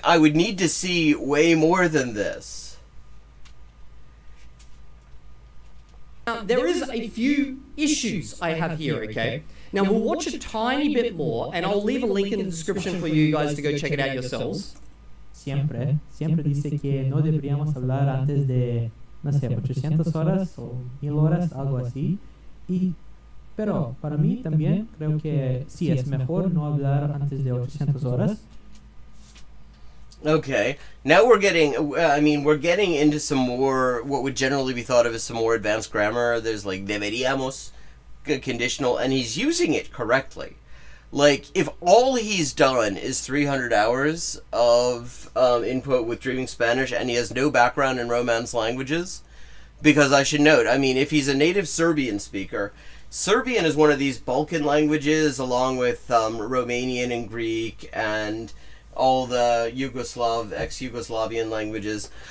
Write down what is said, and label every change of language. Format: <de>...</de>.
<en>I would need to see way more than this. Now, there is a few issues I have here, okay? Now, we'll watch a tiny bit more, and I'll leave a link in the description for you guys to go check it out yourselves.</en> <es>Siempre dice que no deberíamos hablar antes de, no sé, 800 horas o 1000 horas, algo así. Pero para mí también creo que sí es mejor no hablar antes de 800 horas.</es> <en>Okay, now we're getting into some more, what would generally be thought of as some more advanced grammar. There's like deberíamos, conditional, and he's using it correctly. Like, if all he's done is 300 hours of input with Dreaming Spanish and he has no background in Romance languages, because I should note, I mean, if he's a native Serbian speaker, Serbian is one of these Balkan languages, along with Romanian and Greek and all the ex-Yugoslavian languages.</en>